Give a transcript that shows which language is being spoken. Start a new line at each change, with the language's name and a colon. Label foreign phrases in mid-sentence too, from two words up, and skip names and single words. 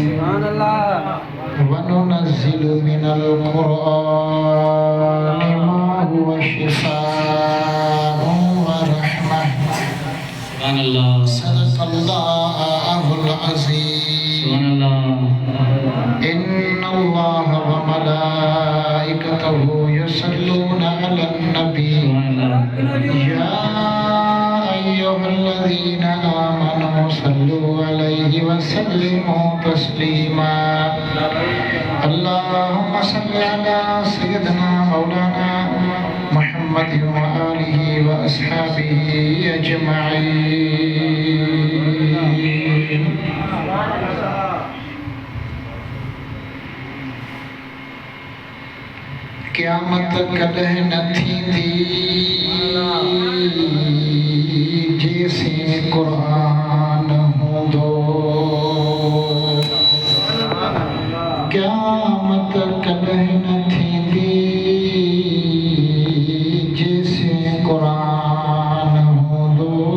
Arabic: وننزل من القرآن ما هو شفاء ورحمة. صدق الله العظيم. إن الله وملائكته يصلون على النبي يا أيها الذين آمنوا صلوا عليه وسلموا تسليما. اللهم صل على سيدنا مولانا محمد وآله وأصحابه أجمعين.
Sindhi: क़यामत कॾहिं न थींदी जेसीं क़ुरान हूंदो। क़यामत कॾहिं न थींदी जेसीं क़ुरान हूंदो।